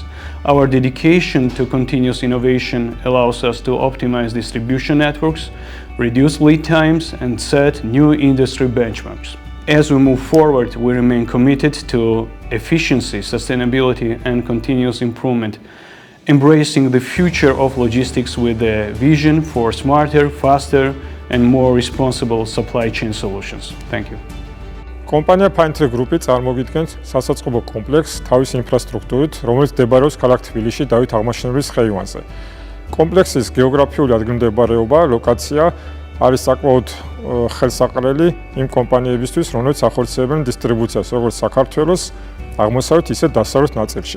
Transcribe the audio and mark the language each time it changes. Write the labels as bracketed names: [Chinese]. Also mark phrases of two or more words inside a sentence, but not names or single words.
[English] Our dedication to continuous innovation allows us to optimize distribution networks, reduce lead times, and set new industry benchmarks. As we move forward, we remain committed to efficiency, sustainability, and continuous improvement, embracing the future of logistics with a vision for smarter, faster, and more responsible supply chain solutions. Thank you. [Georgian] კომპანია Pinetree Group წარმოგიდგენს სასაწყობო კომპლექსს თავის ინფრასტრუქტურით, რომელიც მდებარეობს ქალაქ თბილისში დავით აღმაშენებლის ხეივანზე. კომპლექსის გეოგრაფიული ადგილმდებარეობა, ლოკაცია არის საკმაოდ ხელსაყრელი იმ კომპანიებისთვის, რომლებიც ახორციელებენ დისტრიბუციას როგორც საქართველოს აღმოსავლეთ, ისე დასავლეთ ნაწილში.